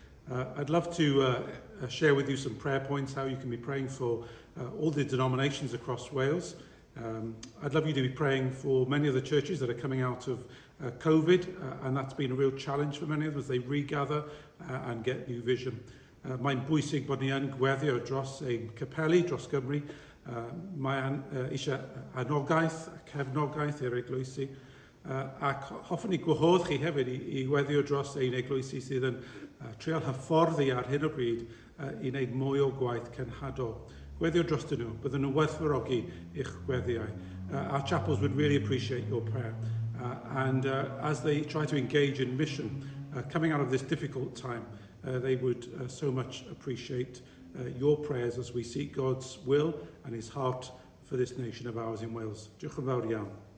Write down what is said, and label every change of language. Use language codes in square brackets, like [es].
[en] I'd love to share with you some prayer points, how you can be praying for all the denominations across Wales. I'd love you to be praying for many of the churches that are coming out of COVID, and that's been a real challenge for many of them as they regather and get new vision. [cy] Mae'n bwysig bod ni yn gweddio dros ein capeli, dros Gymru. Mae'n eisiau anogaeth, cefnogaeth i'r eglwysi. Ac hoffwn ni gwahodd chi hefyd i weddio dros ein eglwysi sydd yn trial hyfforddi ar hyn o bryd i wneud mwy o gwaith cenhadol. Gweddio dros dyn nhw, bydden nhw werthfawrogi i'ch gweddiau. [en] Our chapels would really appreciate your prayer. And as they try to engage in mission, coming out of this difficult time, they would so much appreciate your prayers as we seek God's will and his heart for this nation of ours in Wales. [cy] Diolch yn fawr iawn.